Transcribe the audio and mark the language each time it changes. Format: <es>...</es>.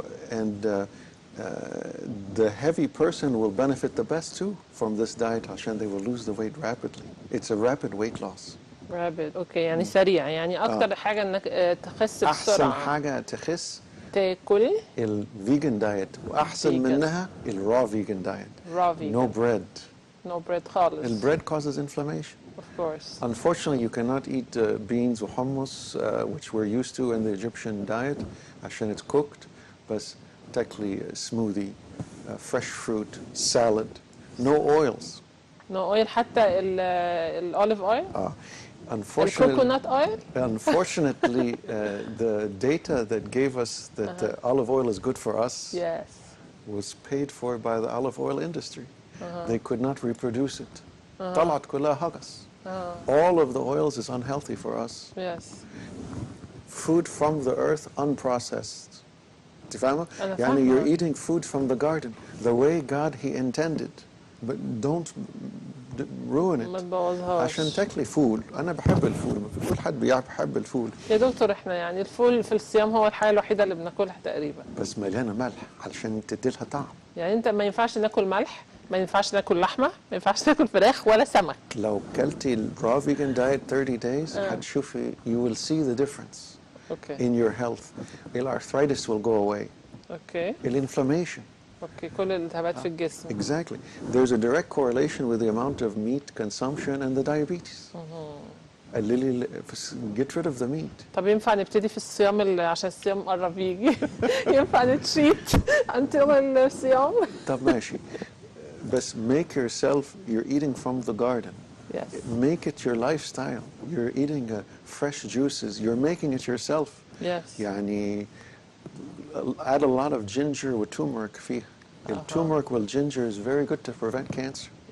<en>And the heavy person will benefit the best too from this diet</en> <ar>عشان</ar> <en>they will lose the weight rapidly. It's a rapid weight loss. Rapid.</en> <ar>اوكي، يعني سريع، يعني اكتر حاجة انك تخس بسرعة. احسن حاجة تخس تاكل الفيجن دايت، واحسن منها الرا فيجن دايت.</ar> <en>No bread. No bread</en> <ar>خالص.</ar> <en>The bread causes inflammation. Of course. Unfortunately, you cannot eat beans or hummus, which we're used to in the Egyptian diet,</en> <ar>عشان</ar> <en>it's cooked. But technically, smoothie, fresh fruit, salad, no oils. No oil،</en> <ar>حتى الأوليف</ar> <en>oil. Unfortunately, coconut oil. Unfortunately, the data that gave us that olive oil is good for us was paid for by the olive oil industry. They could not reproduce it.</en> <ar>طلعت كلها هجس.</ar> <en>All of the oils is unhealthy for us. Food from the earth unprocessed.</en> <ar>تفهموا؟ يعني</ar> <en>you're eating food from the garden the way God he intended, but don't ruin it.</en> <ar>ما تبوظهاش. عشان تاكلي فول. أنا بحب الفول، ما في كل حد بيحب الفول. يا دكتور احنا يعني الفول في الصيام هو الحاجة الوحيدة اللي بناكلها تقريبا. بس مليانة ملح علشان تديلها طعم. يعني انت ما ينفعش ناكل ملح، ما ينفعش ناكل لحمه، ما ينفعش ناكل فراخ ولا سمك. لو كلتي الرا فيجن دايت</ar> <en>30 days</en> <ar>هتشوفي</ar> <en>you will see the difference in your health. الارثرايتس will go away. الانفلامation.</en> <ar>كل الالتهابات في الجسم.</ar> <en>Exactly. There's a direct correlation with the amount of meat consumption and the diabetes. Get rid of the meat.</en> <ar>طب ينفع نبتدي في الصيام عشان الصيام قرب يجي؟ ينفع نتشيت</ar> <en>until</en> <ar>الصيام؟ طب ماشي. بس</ar> <en>make yourself, you're eating from the garden. Make it your lifestyle. You're eating fresh juices. You're making it yourself.</en> <ar>يعني</ar> <en>add a lot of ginger with turmeric</en> <ar>فيها.</ar> <en>Turmeric with ginger is very good to prevent cancer.</en>